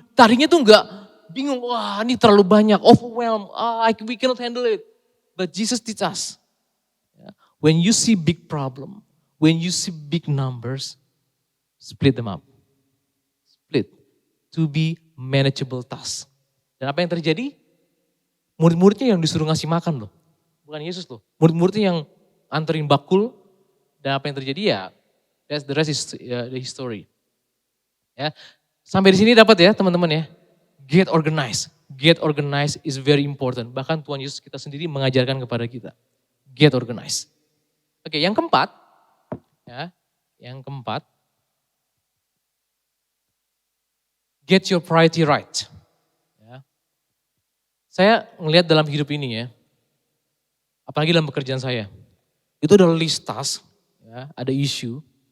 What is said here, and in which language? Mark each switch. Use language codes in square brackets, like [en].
[id] Tadinya tuh enggak bingung, wah ini terlalu banyak, overwhelmed, [en] we cannot handle it. But Jesus teach us, when you see big problem, when you see big numbers, split them up. Split, to be manageable task. [id] Dan apa yang terjadi? Murid-muridnya yang disuruh ngasih makan loh. Bukan Yesus loh. Murid-muridnya yang anterin bakul. Dan apa yang terjadi ya, [en] the rest is the history. [id] Ya, sampai di sini dapat ya teman-teman ya. [en] Get organized. Get organized is very important. [id] Bahkan Tuhan Yesus kita sendiri mengajarkan kepada kita. [en] Get organized. [id] Oke, yang keempat. Ya, yang keempat. [en] Get your priority right. [id] Ya. Saya ngelihat dalam hidup ini ya, apalagi dalam pekerjaan saya, itu ada list task, ya, ada isu.